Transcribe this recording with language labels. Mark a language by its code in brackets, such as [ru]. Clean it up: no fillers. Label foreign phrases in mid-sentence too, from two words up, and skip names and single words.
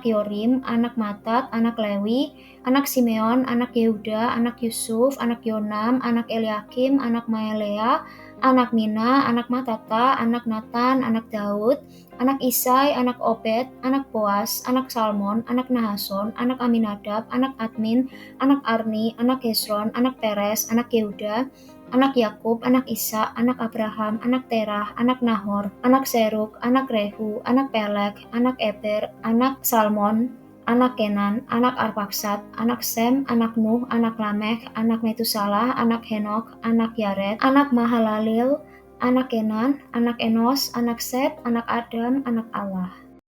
[id] Yorim, anak Matat, anak Lewi, anak Simeon, anak Yehuda, anak Yusuf, anak Yonam, anak Eliakim, anak Maelea, anak Mina, anak Matata, anak Natan, anak Daud, anak Isai, anak Obed, anak Boas, anak Salmon, anak Nahason, anak Aminadab, anak Admin, anak Arni, anak Hesron, anak Peres, anak Yehuda, anak Yakub, anak Ishak, anak Abraham, anak Terah, anak Nahor, anak Seruk, anak Rehu, anak Pelek, anak Eber, anak Salmon, anak Kenan, anak Arpaksad, anak Sem, anak Nuh, anak Lamech, anak Metusalah, anak Henok, anak Yared, anak Mahalalil, anak Kenan, anak Enos, anak Set, anak Adam, anak Allah.